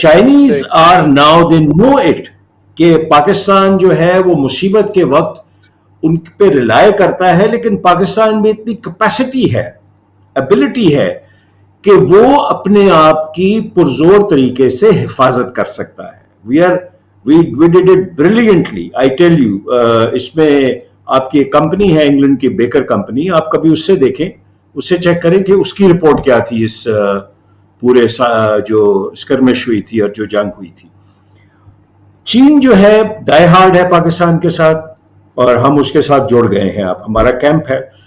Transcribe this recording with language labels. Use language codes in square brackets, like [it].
[en] Chinese are now they know it [ur] کہ پاکستان جو ہے وہ مصیبت کے وقت ان پہ ریلائی کرتا ہے، لیکن پاکستان میں اتنی کیپیسٹی ہے، ایبلٹی ہے کہ وہ اپنے آپ کی پرزور طریقے سے حفاظت کر سکتا ہے. [en] We did it brilliantly, I tell you. [ur] اس میں آپ کی ایک کمپنی ہے انگلینڈ کی، بیکر کمپنی، آپ کبھی اس سے دیکھیں، اس سے چیک کریں کہ اس کی رپورٹ کیا تھی اس پورے جو اسکرمش ہوئی تھی اور جو جنگ ہوئی تھی. چین جو ہے ڈائی ہارڈ ہے پاکستان کے ساتھ، اور ہم اس کے ساتھ جڑ گئے ہیں، اب ہمارا کیمپ ہے.